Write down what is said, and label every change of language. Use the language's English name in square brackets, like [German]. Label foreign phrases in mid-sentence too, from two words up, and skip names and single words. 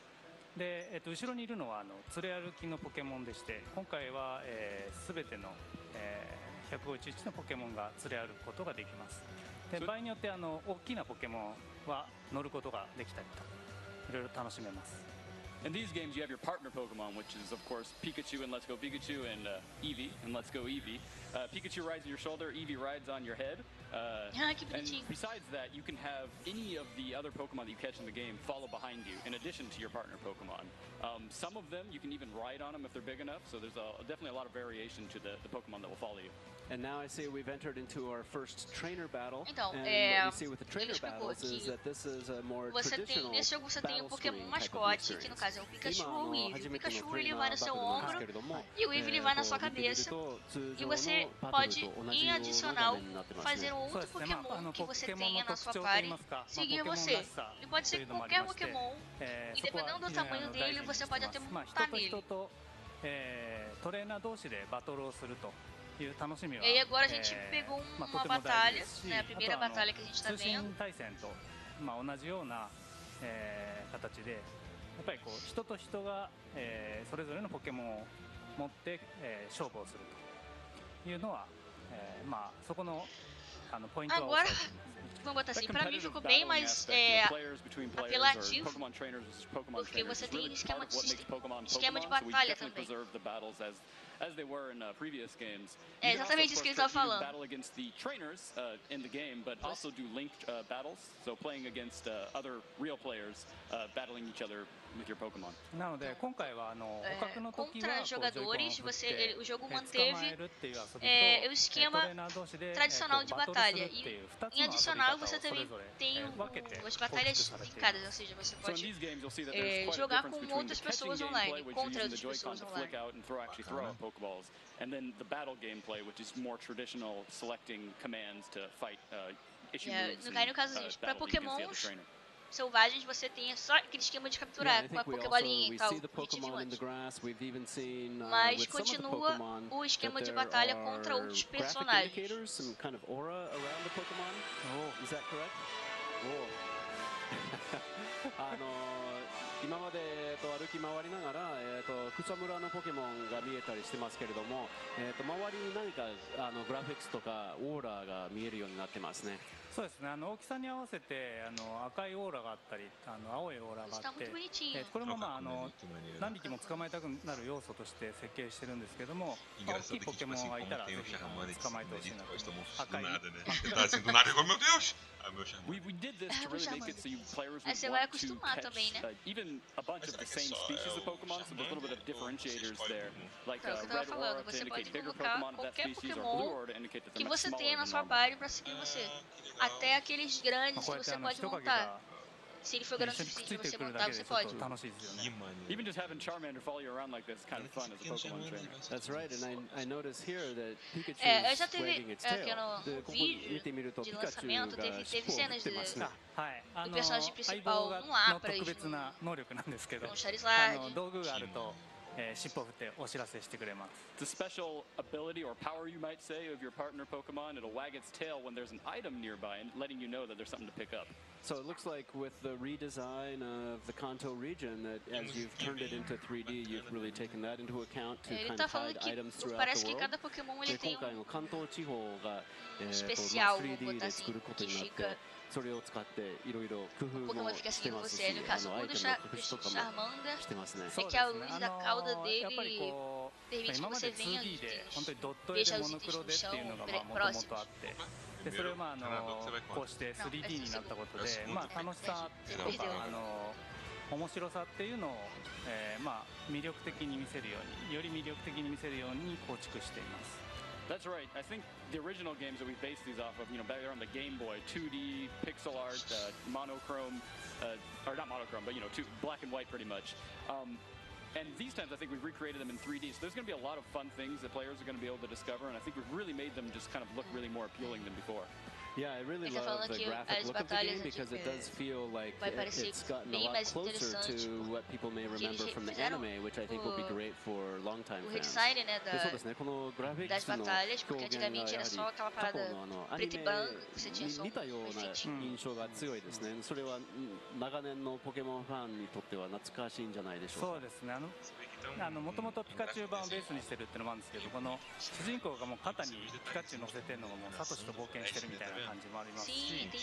[Japanese] で、後ろにいるのは連れ歩きのポケモンでして、今回は、全ての、151のポケモンが連れ歩くことができます。で、場合によって大きなポケモンは乗ることができたりと、いろいろ楽しめます。 [English] In these games, you have your partner Pokemon, which is, of course, Pikachu and Let's Go Pikachu and Eevee and Let's Go Eevee. Pikachu rides on your shoulder, Eevee rides on your head. And besides that, you can have any of the other Pokemon that you catch in the game follow behind you, in addition to your partner Pokemon. Some of them, you can even ride on them if they're big enough, so there's definitely a lot of variation to the Pokemon that will follow you. And now I see we've entered into our first trainer battle. [Portuguese] Então, [English] what we see with the trainer battles is that this is a more traditional [Portuguese] nesse jogo você tem um [English] battle Pokémon screen [Portuguese] mascote, que no caso é o Pikachu ou o Eevee. O Pikachu ele vai no seu ombro e o Eevee ele vai na sua cabeça. E você pode, em adicional, fazer outro Pokémon que você tenha na sua party seguir você. Ele pode ser qualquer Pokémon e dependendo do tamanho dele, você pode até montar nele. E aí agora a gente pegou uma batalha, né, a primeira batalha que a gente está vendo. [Japanese] 同じような、形でやっぱりこう人と人が、それぞれのポケモンを持って、勝負をするというのは、そこのポイントは押さえています。 [Portuguese] Vamos botar assim, pra mim ficou bem mais apelativo, porque você tem esquema de batalha também. [English] As they were in previous games. [Portuguese] É exatamente isso que ele estava falando. [English] Battle against the trainers in the game, but also do linked battles. So playing against other real players, battling each other with your Pokémon. [Japanese] なので今回は捕獲の時は [Portuguese] contra jogadores, o jogo manteve o esquema tradicional de batalha. E em adicional você também tem as batalhas linkadas, ou seja, você pode jogar com outras pessoas online, contra outras pessoas online. [English] Pokeballs, and then the battle gameplay, which is more traditional, selecting commands to fight issue moves. [Portuguese] No caso, para Pokémons selvagens você tem só aquele esquema de capturar com a Pokébolinha e tal, mas continua o esquema de batalha contra outros personagens. Oh. [Japanese] 今まで歩き回りながら、草むらのポケモンが見えたりしてますけれども、周りに何かグラフィックスとかオーラが見えるようになってますね。そうですね、大きさに合わせて赤いオーラがあったり青いオーラがあって、これも何匹も捕まえたくなる要素として設計してるんですけども、大きいポケモンがいたらぜひ捕まえてほしいなと。赤い [English] We did this to really make it so you players would [Portuguese] Você vai [English] want to [Portuguese] acostumar [English] catch [Portuguese] também, né? [English] Even a bunch of the same species of Pokemon, so there's a little bit of differentiators there, like [Portuguese] Então, é o que eu [English] red [Portuguese] tava [English] aura [Portuguese] falando, [English] to [Portuguese] você [English] indicate [Portuguese] pode [English] bigger [Portuguese] colocar [English] Pokemon of that [Portuguese] qualquer [English] species, or blue [Portuguese] Pokémon [English] aura to indicate that [Portuguese] que [English] they're much [Portuguese] você [English] smaller [Portuguese] tenha na [English] than [Portuguese] sua [English] normal. [Portuguese] party pra seguir você. Até aqueles grandes que você pode montar. Se ele for grande o suficiente pra você montar, você pode. [English] Even just having Charmander follow you around like this is kind of fun as a Pokemon trainer. That's right, and I notice here that Pikachu [Portuguese] Eu [English] is [Portuguese] já teve [English] wagging its [Portuguese] aqui [English] tail. [Portuguese] no vídeo de lançamento, teve cenas do personagem principal voar pra eles no Charizard. [English] It's a special ability or power, you might say, of your partner Pokemon. It'll wag its tail when there's an item nearby and letting you know that there's something to pick up. So it looks like with the redesign of the Kanto region that as you've turned it into 3D, you've really taken that into account to kind of hide items throughout the world. [Portuguese] cada Pokémon ele tem [Japanese] 今回の関東地方が [Portuguese] especial, vou [Japanese] 3D で [Portuguese] botar assim, [Japanese] 作ること [Portuguese] que [Japanese] になって [Portuguese] fica [Japanese] それを使っていろいろ工夫 [Portuguese] o [Japanese] も [Portuguese] Pokémon fica [Japanese] して [Portuguese] seguindo [Japanese] ます [Portuguese] você. [Japanese] し [Portuguese] No caso, [Japanese] ア [Portuguese] o [Japanese] イ [Portuguese] do [Japanese] テムの工夫とかも [Portuguese] Charmander [Japanese] してますね。 [Portuguese] é que a luz da cauda dele permite que você venha e veja os itens no chão próximos. [Japanese] でそれはこうして 3D になったことで、楽しさとか面白さっていうのを、魅力的に見せるように、より魅力的に見せるように構築しています。 [English] That's right. I think the original games that we based these off of, back there on the Game Boy, 2D, pixel art, monochrome, or not monochrome, but, black and white pretty much. And these times, I think we've recreated them in 3D, so there's going to be a lot of fun things that players are going to be able to discover, and I think we've really made them just kind of look really more appealing than before. Yeah, I really love the graphic look of the game because it does feel like it's gotten a lot closer to what people may remember from the anime, which I think will be great for longtime fans. [Japanese] そうですね、このグラフィックスの表現がやはり過去のアニメに見たような印象が強いですね。それは長年のポケモンファンにとっては懐かしいんじゃないでしょうか。そうですね。もともとピカチュウ版をベースにしてるっていうのもあるんですけど、この主人公がもう肩にピカチュウ乗せてるのがもうサトシと冒険してるみたいな感じもありますし、